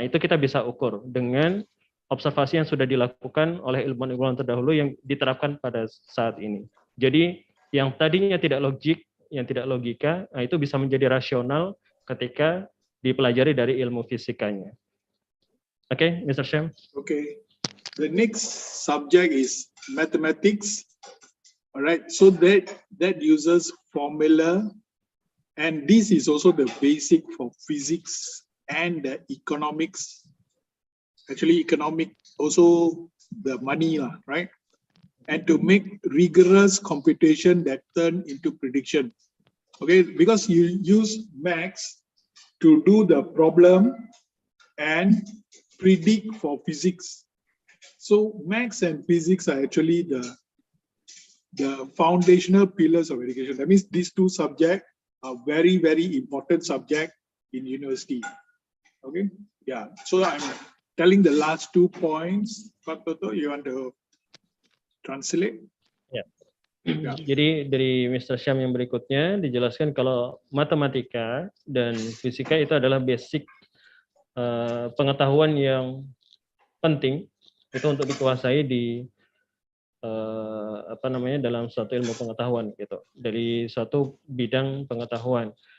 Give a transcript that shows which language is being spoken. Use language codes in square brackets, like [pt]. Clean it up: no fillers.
[id] Itu kita bisa ukur dengan observasi yang sudah dilakukan oleh ilmuwan-ilmuwan terdahulu yang diterapkan pada saat ini. Jadi yang tadinya tidak logik, yang tidak logika, itu bisa menjadi rasional ketika dipelajari dari ilmu fisikanya. Oke, Mr. Syam. [en] Okay. The next subject is mathematics. All right. So that uses formula, and this is also the basic for physics and the economics. Actually, economic also the money, right? And to make rigorous computation that turn into prediction. Okay, because you use maths to do the problem and predict for physics. So maths and physics are actually the foundational pillars of education. That means these two subjects are very, very important subject in university. Okay, yeah. So I'm telling the last 2 points. Pak Toto, you want to translate? [id] Ya. Jadi dari Mr. Syam yang berikutnya dijelaskan kalau matematika dan fisika itu adalah basic pengetahuan yang penting itu untuk dikuasai di dalam suatu ilmu pengetahuan gitu, dari suatu bidang pengetahuan.